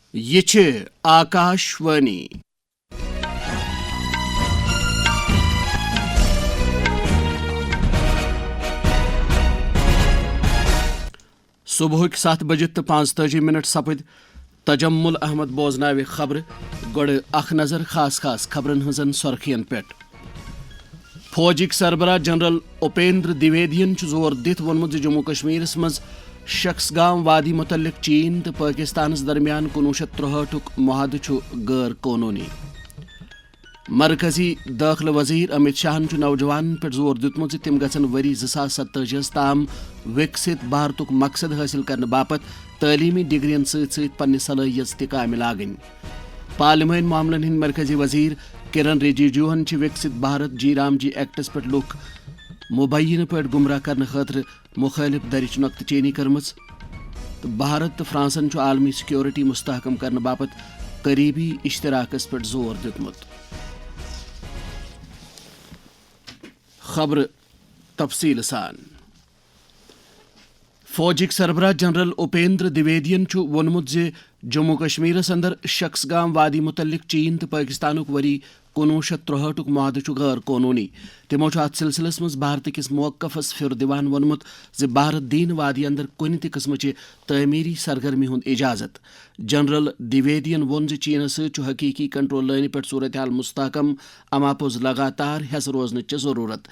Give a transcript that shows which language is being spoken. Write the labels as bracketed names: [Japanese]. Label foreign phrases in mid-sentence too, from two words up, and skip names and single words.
[Kashmiri] یہ چھ آکاشوانی صبح 7 بجے تو 45 سپد تجمل احمد بوزناوِ خبر گوڑ اخ نظر خاص خبرن ہزن سرخین پٹ فوجک سربراہ جنرل اپیندر دیویدین زور دت وونمت جموں کشمیر مز شخص گام وادی متعلق چین تو پاکستانس درمیان 1963 معاہدہ غیر قانونی مرکزی داخلہ وزیر امت شاہن نوجوان پہ زور دتمت تم گھن وری 2027 تام وکست بھارتک مقصد حاصل کرنے باپت تعلیمی ڈگرین ست پنہ صلاحیت تہ لاگن پارلیمانی معاملن ہند مرکزی وزیر کرن رجیجوہن وکست بھارت جی رام جی ایکٹس پہ لوک مبینہ پہ گمراہ کرنے خاطر مخالف درچ نقطہ چینی کرمز تو بھارت تو فرانسن عالمی سیکورٹی مستحکم کرنے باپت قریبی اشتراکس پہ زور دتمت. خبر تفصیل سان فوجک سربراہ جنرل اپیندر دیویدین وونمت جموں کشمیرس اندر شخص گام وادی متعلق چین تو پاکستانک وری 1963 معاہدہ غیر قانونی. تمو ات سلسلس مز بھارت کس موقفس پھر دیوان وونمت بھارت دین وادی اندر کن تہ قسمچہ تعمیری سرگرمی ہند اجازت. جنرل دیویدین وون چین ست حقیقی کنٹرول لائن پہ صورتحال مستحکم اما پوز لگاتار ہیس روزنچ ضرورت.